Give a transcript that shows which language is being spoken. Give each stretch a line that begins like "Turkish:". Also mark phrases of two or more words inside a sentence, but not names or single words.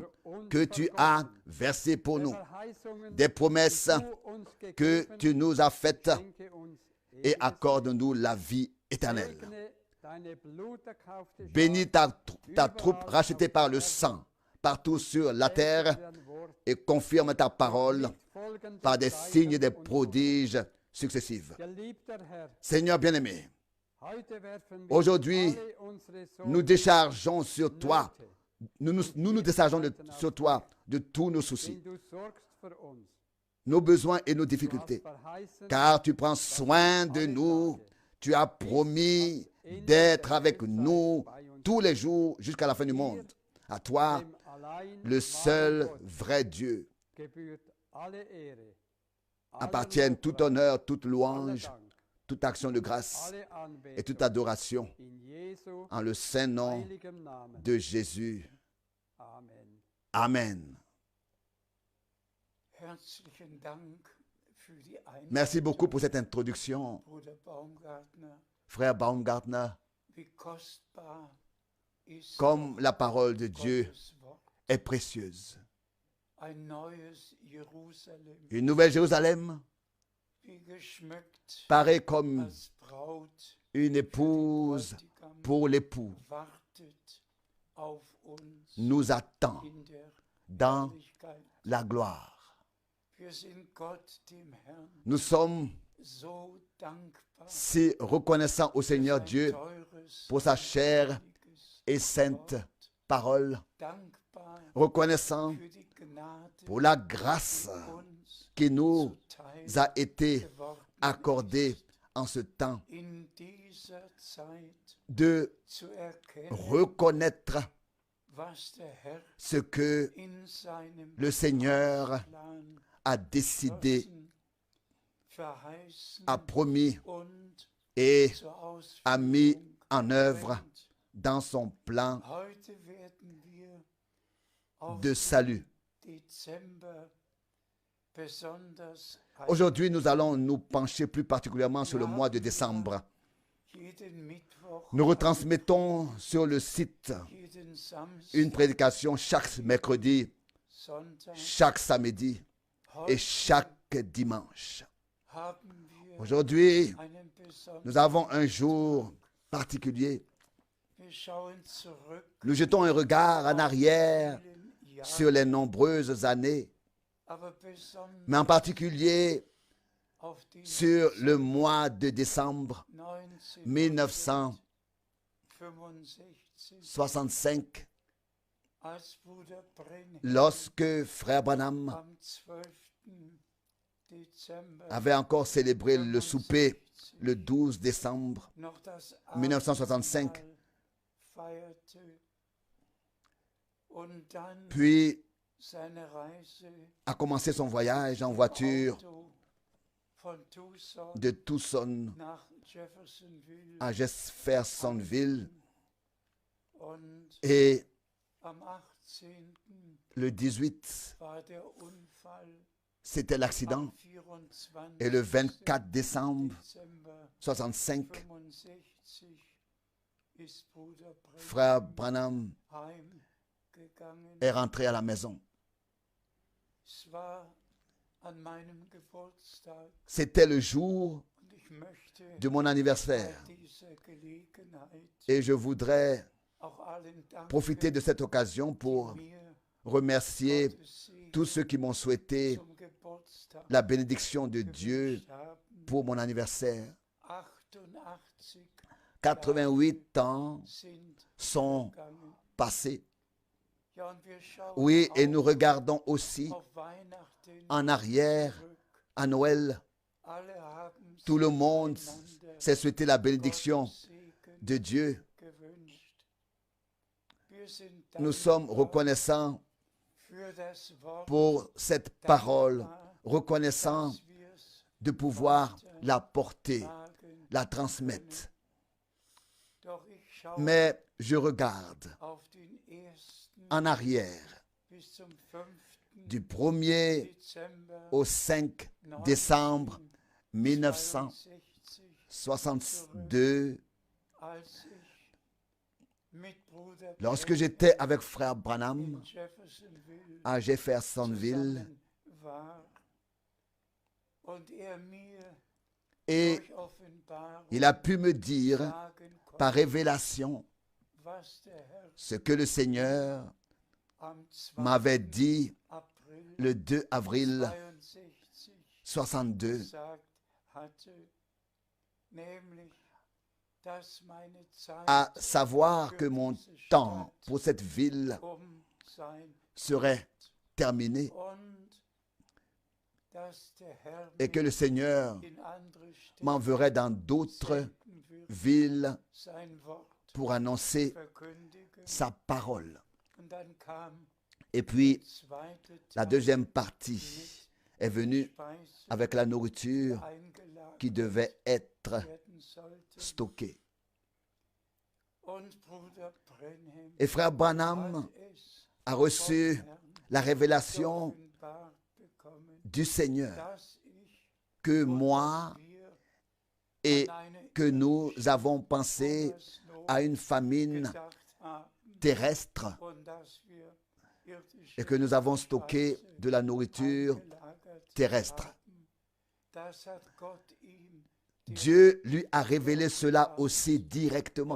German: für uns
French: que tu as
German: vergossen,
French: versé pour
German: der
French: nous,
German: Verheißungen,
French: des promesses
German: die du uns
French: que
German: gegeben,
French: tu nous as faites
German: schenke uns
French: et
German: ewiges
French: accorde-nous la vie éternelle.
German: Segne deine bluterkaufte
French: Bénis
German: Schar,
French: ta troupe rachetée par le sang partout sur la terre
German: dein Wort,
French: et confirme ta parole
German: mit folgenden
French: par des
German: Zeichen
French: signes et des
German: und
French: prodiges successifs.
German: Wundern. Geliebter Herr,
French: Seigneur bien-aimé,
German: heute werfen wir
French: aujourd'hui,
German: alle unsere
French: nous
German: Sorgen,
French: déchargeons sur toi,
German: Nöte,
French: nous déchargeons sur toi de tous nos soucis,
German: denn du sorgst für uns.
French: nos besoins et nos
German: Du hast
French: difficultés,
German: verheißen,
French: car tu prends soin de nous. Tu as promis d'être avec nous tous les jours jusqu'à la fin du monde. À toi,
German: dem allein
French: le seul
German: wahren Gott,
French: vrai Dieu,
German: gebührt alle Ehre,
French: appartiennent
German: aller
French: tout
German: Lobpreis,
French: honneur, toute
German: aller
French: louange,
German: Dank,
French: toute action de grâce
German: alle
French: et toute
German: Anbetung
French: adoration
German: in Jesu
French: en le saint nom
German: heiligem Namen.
French: de Jésus.
German: Amen.
French: Amen.
German: Herzlichen Dank für die
French: Merci beaucoup
German: Einleitung,
French: pour cette introduction,
German: Bruder Baumgartner.
French: frère Baumgartner.
German: Wie kostbar ist
French: Comme la parole de Dieu
German: Gottes Wort.
French: est précieuse.
German: Ein neues Jerusalem,
French: Une nouvelle Jérusalem,
German: wie geschmückt
French: pareille comme
German: als Braut
French: une épouse
German: Bräutigam
French: pour l'époux,
German: wartet auf uns
French: nous attend
German: in der
French: dans
German: Herrlichkeit.
French: la gloire.
German: Wir sind Gott, dem Herrn,
French: Nous sommes
German: so dankbar
French: si reconnaissants au Seigneur Dieu
German: teures,
French: pour sa chère
German: heiliges
French: et sainte
German: Wort.
French: parole,
German: Dankbar
French: reconnaissant
German: für die Gnade,
French: pour la grâce
German: die uns
French: qui nous
German: zuteil
French: a été
German: geworden
French: accordée
German: ist.
French: en ce temps
German: In dieser Zeit
French: de
German: zu erkennen,
French: reconnaître
German: was der Herr
French: ce que
German: in seinem
French: le Seigneur
German: Plan
French: a décidé,
German: beschlossen, verheißen
French: a promis
German: und
French: et
German: zur
French: a mis
German: Ausführung
French: en œuvre
German: bringt.
French: dans son plan
German: Heute werden wir auf
French: de
German: den
French: salut.
German: Dezember besonders
French: Aujourd'hui, nous allons nous pencher plus particulièrement sur le mois de décembre.
German: jeden Mittwoch,
French: Nous retransmettons sur le site
German: jeden Samstag,
French: une prédication chaque mercredi,
German: Sonntag.
French: chaque samedi et
German: Heute
French: chaque dimanche.
German: haben wir
French: Aujourd'hui,
German: einen besonderen.
French: nous avons un jour particulier.
German: Wir schauen zurück
French: Nous jetons un regard en arrière
German: vielen Jahren,
French: sur les nombreuses années,
German: aber besonders
French: mais en particulier
German: auf die
French: sur le mois de décembre 1965, 1965,
German: als Bruder Brenhem
French: lorsque Frère Branham
German: am 12. Dezember
French: avait encore célébré le souper le 12 décembre
German: noch das
French: 1965.
German: Abendmahl feierte und dann
French: Puis
German: seine Reise
French: a commencé son voyage en voiture
German: Auto von Tucson
French: de Tucson
German: nach Jeffersonville
French: à Jeffersonville
German: und
French: et
German: am 18.
French: le 18,
German: war der Unfall
French: c'était l'accident
German: am 24.
French: et le 24 décembre
German: Dezember 65, 65 ist Bruder
French: Frère Branham
German: heimgegangen.
French: est rentré à la maison.
German: Es war an meinem Geburtstag
French: C'était le jour
German: und ich möchte
French: de mon anniversaire
German: bei dieser Gelegenheit
French: et je voudrais
German: auch allen danken,
French: profiter de cette occasion pour
German: die mir
French: remercier
German: Gottes Segen
French: tous ceux qui m'ont souhaité
German: zum Geburtstag
French: la bénédiction de Dieu
German: gewünscht haben.
French: pour mon anniversaire. 88 88 ans
German: sind
French: sont
German: gegangen.
French: passés.
German: Ja, und wir schauen
French: Oui, et
German: auch
French: nous regardons aussi
German: auf Weihnachten
French: en arrière
German: zurück.
French: à Noël.
German: Alle haben
French: Tout le
German: sich
French: monde
German: einander
French: s'est souhaité la bénédiction
German: Gottes Segen
French: de Dieu.
German: gewünscht. Wir sind
French: Nous sommes
German: dankbar
French: reconnaissants
German: für das Wort,
French: pour cette parole,
German: dankbar,
French: reconnaissants
German: dass wir's
French: de pouvoir la porter,
German: tragen
French: la transmettre.
German: Doch ich schaue
French: Mais je regarde
German: auf den ersten
French: en arrière
German: bis zum 5.
French: du 1er
German: Dezember
French: au 5 décembre 1962, 1962,
German: als ich mit Bruder
French: lorsque j'étais avec Frère
German: in Branham Jeffersonville
French: à Jeffersonville
German: zusammen war und mir
French: et
German: durch Offenbarung
French: il a pu me dire
German: sagen konnte,
French: par révélation
German: was der Herr
French: ce que le Seigneur
German: am 2.
French: m'avait dit
German: April
French: le 2 avril 62 62,
German: gesagt hatte, nämlich, dass meine Zeit
French: à savoir que
German: für
French: mon
German: diese
French: temps
German: Stadt
French: pour cette ville
German: sein
French: serait terminé
German: und dass der Herr
French: et que le Seigneur
German: in andere Städte
French: m'enverrait dans d'autres
German: senden wird,
French: villes
German: sein Wort
French: pour annoncer
German: verkündigen.
French: sa parole.
German: Und dann kam
French: Et puis,
German: zweite
French: la
German: Teil
French: deuxième partie est venue
German: Speise
French: avec la nourriture
German: eingelagert
French: qui devait être
German: werden sollte.
French: stockée.
German: Und Bruder Brenhem
French: Et Frère Branham
German: hat es
French: a
German: vom
French: reçu
German: Herrn
French: la révélation
German: geoffenbart bekommen,
French: du Seigneur
German: dass ich
French: que moi et que nous avons pensé à une famine terrestre et que nous avons stocké de la nourriture terrestre. Dieu lui a révélé cela aussi directement.